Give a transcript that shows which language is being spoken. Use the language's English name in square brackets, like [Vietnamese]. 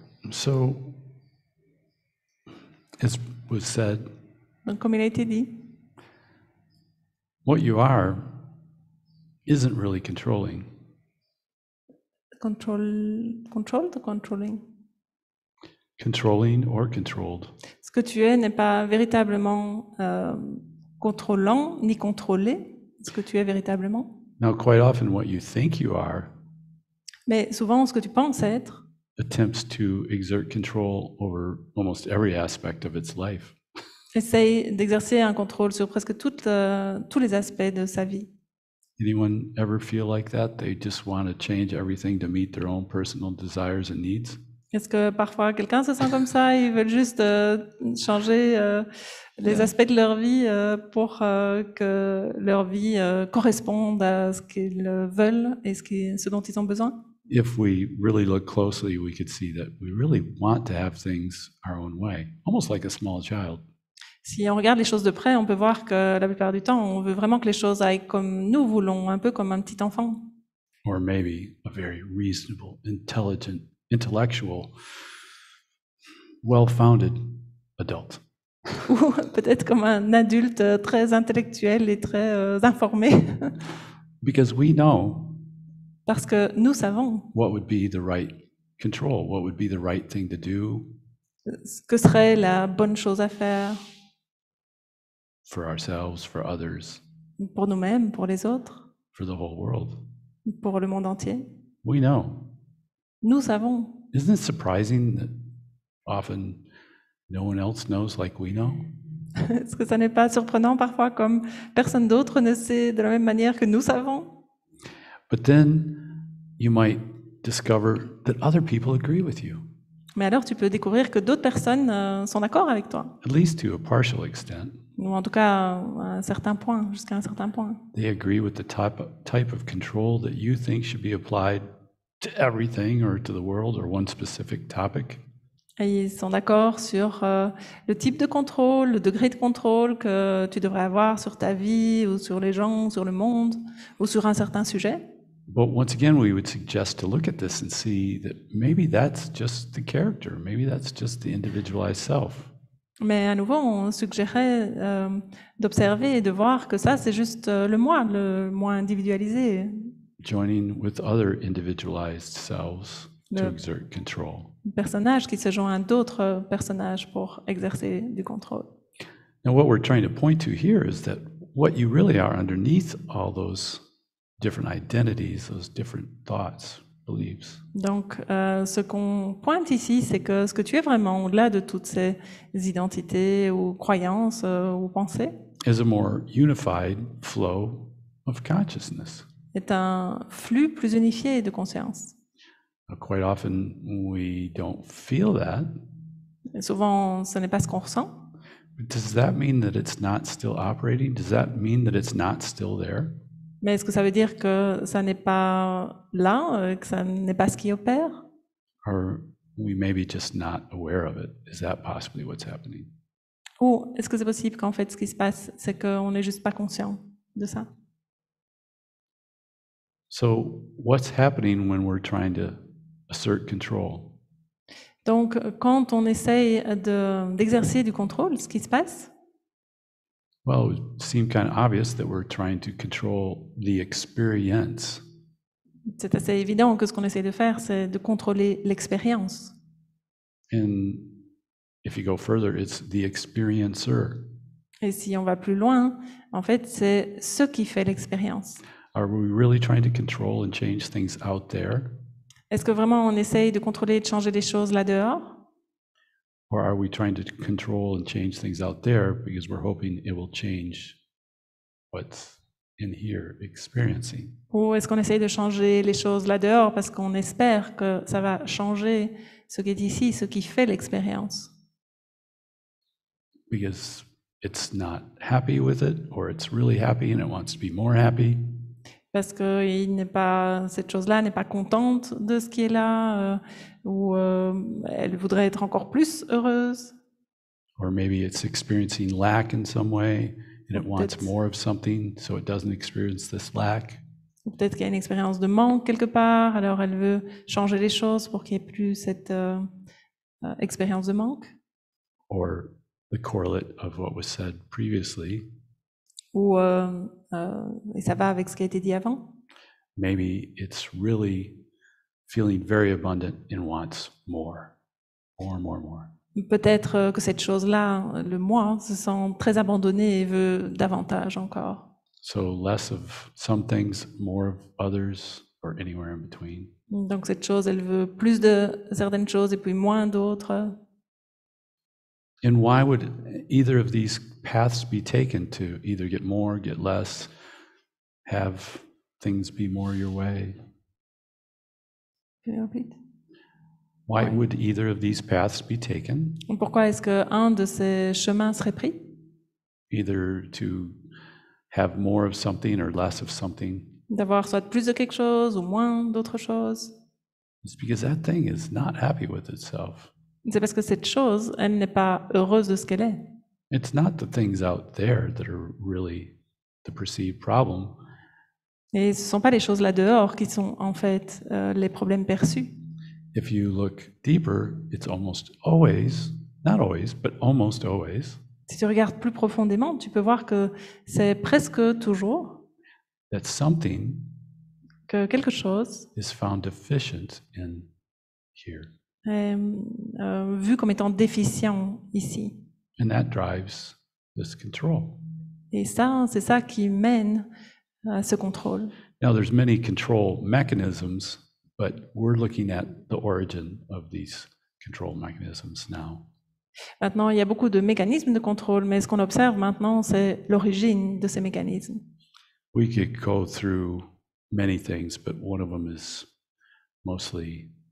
[English] So, as was said, [French] Donc, comme il a été dit, [English] what you are isn't really controlling. controlled ou controlling? Controlling or controlled. [French] Ce que tu es n'est pas véritablement contrôlant ni contrôlé, ce que tu es véritablement. [English] Now, quite often, what you think you are [French] Mais souvent, ce que tu penses être [English] attempts to exert control over almost every aspect of its life. [French] essaye d'exercer un contrôle sur presque tous les aspects de sa vie. [English] Anyone ever feel like that? They just want to change everything to meet their own personal desires and needs? [French] Est-ce que parfois quelqu'un se sent comme ça, ils veulent juste changer les aspects de leur vie pour que leur vie corresponde à ce qu'ils veulent et ce dont ils ont besoin? [English] If we really look closely, we could see that we really want to have things our own way, almost like a small child. [French] Si on regarde les choses de près, on peut voir que la plupart du temps, on veut vraiment que les choses aillent comme nous voulons, un peu comme un petit enfant. [English] Or maybe a very reasonable, intellectual, well-founded adult. [French] Ou peut-être comme un adulte très intellectuel et très informé. [English] Because we know [French] Parce que nous savons [English] what would be the right control, what would be the right thing to do [French] ce que serait la bonne chose à faire [English] for ourselves, for others, [French] pour nous-mêmes, pour les autres, [English] for the whole world. [French] pour le monde entier. [English] We know. [French] Nous savons. [English] Isn't it surprising that often no one else knows like we know? [French] Est-ce que ça n'est pas surprenant parfois comme personne d'autre ne sait de la même manière que nous savons? [English] But then you might discover that other people agree with you, [French] Mais alors tu peux découvrir que d'autres personnes sont d'accord avec toi, [English] at least to a partial extent. [French] ou en tout cas à un certain point, jusqu'à un certain point. [English] They agree with the type of control that you think should be applied to everything or to the world or one specific topic. [French] Et ils sont d'accord sur le type de contrôle, le degré de contrôle que tu devrais avoir sur ta vie ou sur les gens, sur le monde ou sur un certain sujet. [English] But once again, we would suggest to look at this and see that maybe that's just the character, maybe that's just the individualized self. [French] Mais à nouveau, on suggérait d'observer et de voir que ça, c'est juste le moi individualisé. [English] Joining with other individualized selves to [French] Le [English] exert control. [French] personnage qui se joint à d'autres personnages pour exercer du contrôle. [English] Now, what we're trying to point to here is that what you really are underneath all those different identities, those different thoughts, beliefs, [French] Donc, ce qu'on pointe ici, c'est que ce que tu es vraiment, au-delà de toutes ces identités ou croyances ou pensées, [English] is a more unified flow of consciousness. [French] est un flux plus unifié de conscience. [English] Quite often, we don't feel that. [French] Et souvent, ce n'est pas ce qu'on ressent. [English] But does that mean that it's not still operating? Does that mean that it's not still there? [French] Mais est-ce que ça veut dire que ça n'est pas là, que ça n'est pas ce qui opère? [English] Or we may be just not aware of it? Is that possibly what's happening? [French] Ou est-ce que c'est possible qu'en fait, ce qui se passe, c'est qu'on n'est juste pas conscient de ça? [English] So, what's happening when we're trying to assert control? [French] Donc, quand on essaye d'exercer du contrôle, ce qui se passe, [English] Well, it would seem kind of obvious that we're trying to control the experience. [French] c'est assez évident que ce qu'on essaye de faire, c'est de contrôler l'expérience. [English] And if you go further, it's the experiencer. [French] Et si on va plus loin, en fait, c'est ce qui fait l'expérience. [English] Are we really trying to control and change things out there? [French] Est-ce que vraiment on essaye de contrôler et de changer les choses là-dehors? [English] Or are we trying to control and change things out there because we're hoping it will change what's in here experiencing? [French] Ou est-ce qu'on essaye de changer les choses là-dehors parce qu'on espère que ça va changer ce qui est ici, ce qui fait l'expérience? [English] Because it's not happy with it, or it's really happy and it wants to be more happy. [French] Parce que cette chose-là n'est pas contente de ce qui est là, ou elle voudrait être encore plus heureuse. [English] Or maybe it's experiencing lack in some way and it wants [French] Peut-être. [English] more of something so it doesn't experience this lack. [French] Ou peut-être qu'il y a une expérience de manque quelque part, alors elle veut changer les choses pour qu'il n'y ait plus cette expérience de manque. [English] Or the correlate of what was said previously, [French] Ou, et ça va avec ce qui a été dit avant. [English] maybe it's really feeling very abundant and wants more, more. [French] Peut-être que cette chose-là, le moi, se sent très abandonné et veut davantage encore. [English] So less of some things, more of others, or anywhere in between. [French] Donc cette chose, elle veut plus de certaines choses et puis moins d'autres. [English] And why would either of these paths be taken to either get more, get less, have things be more your way? Can you repeat? Why [French] Ouais. [English] would either of these paths be taken? [French] Pourquoi est-ce qu'un de ces chemins serait pris? [English] Either to have more of something or less of something? [French] D'avoir soit plus de quelque chose ou moins d'autre chose? [English] It's because that thing is not happy with itself. [French] C'est parce que cette chose, elle n'est pas heureuse de ce qu'elle est. [English] It's not the things out there that are really the perceived problem. [French] Et ce ne sont pas les choses là dehors qui sont en fait les problèmes perçus. [English] If you look deeper, it's almost always, not always, but almost always, [French] Si tu regardes plus profondément, tu peux voir que c'est presque toujours [English] that something [French] que quelque chose [English] is found deficient in here. [French] est vu comme étant déficient ici. [English] And that drives this control. [French] Et ça, c'est ça qui mène à ce contrôle. [English] Now, there's many control mechanisms, but we're looking at the origin of these control mechanisms now. [French] Maintenant, il y a beaucoup de mécanismes de contrôle, mais ce qu'on observe maintenant, c'est l'origine de ces mécanismes. [English] We could go through many things, but one of them is mostly